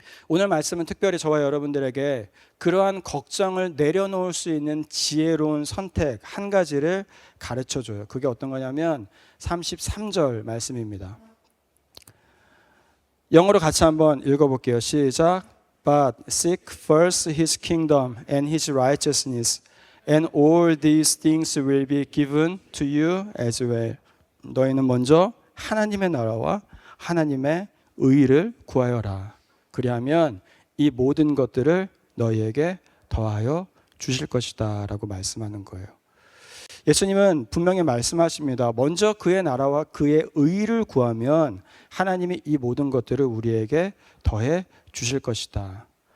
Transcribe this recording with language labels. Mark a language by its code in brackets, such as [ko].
[ko] 오늘 말씀은 특별히 저와 여러분들에게 그러한 걱정을 내려놓을 수 있는 지혜로운 선택 한 가지를 가르쳐줘요. 그게 어떤 거냐면 33절 말씀입니다. 영어로 같이 한번 읽어볼게요. 시작. [en] But seek first His kingdom and His righteousness, and all these things will be given to you as well. [ko] 너희는 먼저 하나님의 나라와 하나님의 의를 구하여라. 그리하면 이 모든 것들을 너희에게 더하여 주실 것이다 라고 말씀하는 거예요. 예수님은 분명히 말씀하십니다. 먼저 그의 나라와 그의 의를 구하면 하나님이 이 모든 것들을 우리에게 더해 주실 것이다.